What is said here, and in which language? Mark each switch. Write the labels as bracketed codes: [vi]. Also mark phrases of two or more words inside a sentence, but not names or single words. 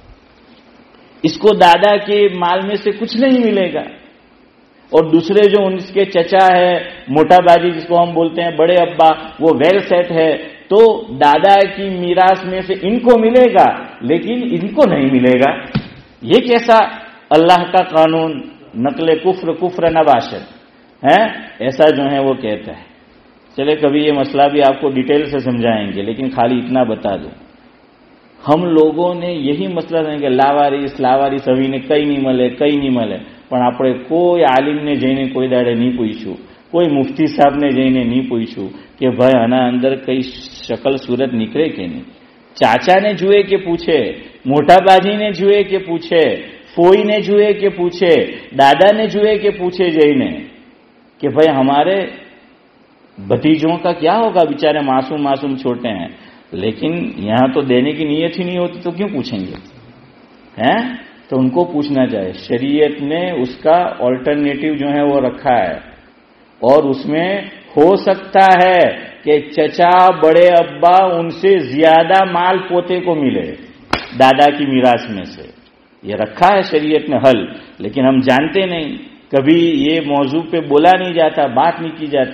[ur] اس کو دادا کے مال میں سے کچھ نہیں ملے گا، اور دوسرے جو ان کے چچا ہے، موٹا باجی جس کو ہم بولتے ہیں، بڑے ابا، وہ ویل سیٹ ہے، تو دادا کی میراث میں سے ان کو ملے گا لیکن ان کو نہیں ملے گا۔ یہ کیسا اللہ کا قانون، [fa] نقل کفر نباشد [ur] ہے، ایسا جو ہے وہ کہتا ہے۔ چلے کبھی یہ مسئلہ بھی آپ کو ڈیٹیل سے سمجھائیں گے، لیکن خالی اتنا بتا دوں، ہم لوگوں نے یہی مسئلہ ہے کہ [gu] લાવારીસ હવીને કઈ નહીં મળે પણ આપણે કોઈ આલિમને જઈને કોઈ દાડે નહીં પૂછ્યું, કોઈ મુફ્તી સાહેબને જઈને નહીં પૂછ્યું કે ભાઈ આના અંદર કઈ શકલ સુરત નીકળે કે નહીં। ચાચાને જુએ કે પૂછે, મોટા બાજીને જુએ કે પૂછે, ફોઈને જુએ કે પૂછે, દાદાને જુએ કે પૂછે જઈને [ur] کہ بھائی ہمارے بھتیجوں کا کیا ہوگا، بیچارے معصوم چھوٹے ہیں، لیکن یہاں تو دینے کی نیت ہی نہیں ہوتی تو کیوں پوچھیں گے، ہیں؟ تو ان کو پوچھنا چاہیے۔ شریعت نے اس کا آلٹرنیٹو جو ہے وہ رکھا ہے، اور اس میں ہو سکتا ہے کہ چچا بڑے ابا ان سے زیادہ مال پوتے کو ملے دادا کی میراث میں سے، یہ رکھا ہے شریعت نے حل، لیکن ہم جانتے نہیں، کبھی یہ موضوع پہ بولا نہیں جاتا، بات نہیں کی جاتی۔